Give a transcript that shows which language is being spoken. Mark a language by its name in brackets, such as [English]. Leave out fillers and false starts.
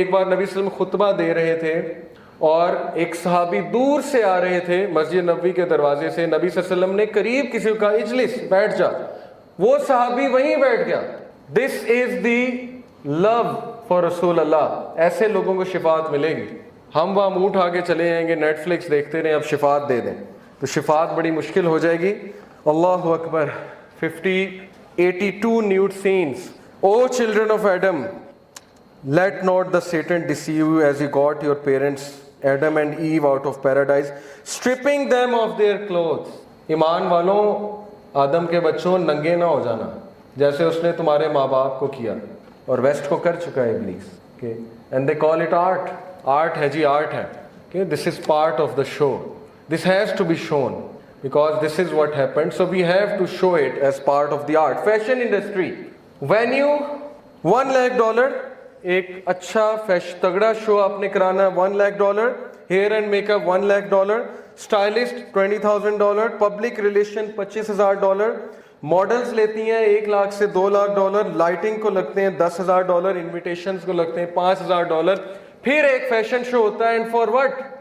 [Hindi] एक बार नबी सल्लल्लाहु अलैहि वसल्लम खुतबा दे रहे थे और एक सहाबी दूर से आ रहे थे मस्जिद नबवी के दरवाजे से, नबी सल्लल्लाहु अलैहि वसल्लम ने करीब किसी को कहा इजलिस, बैठ जा, वो सहाबी वहीं बैठ गया। [English] This is the love for Rasool Allah. [Hindi] ऐसे लोगों को शिफात मिलेगी। हम वहाँ मुंह उठा के चले जाएंगे, नेटफ्लिक्स देखते रहे, अब शिफात दे दें तो शिफात बड़ी मुश्किल हो जाएगी। [English] अल्लाह अकबर। 82 nude scenes. O children of Adam, let not the Satan deceive you as he got your parents Adam and Eve out of paradise, stripping them of their clothes. [Hindi] ईमान वालों, आदम के बच्चों, नंगे ना हो जाना जैसे उसने तुम्हारे माँ बाप को किया, और वेस्ट को कर चुका है इब्लीस। [English] Okay, and they call it art. [Hindi] Art है जी, आर्ट है। [English] Okay, this is part of the show. This has to be shown because this is what happened. So we have to show it as part of the art. Fashion industry. [Hindi] Venue $1 lakh, एक अच्छा तगड़ा show आपने कराना $1 lakh, hair and makeup $1 lakh, stylist $20,000, public relation $25,000, models लेती हैं $1 लाख से $2 lakh, lighting को लगते हैं $10,000, इन्विटेशंस को लगते हैं $5,000, फिर एक फैशन शो होता है। [English] And for what?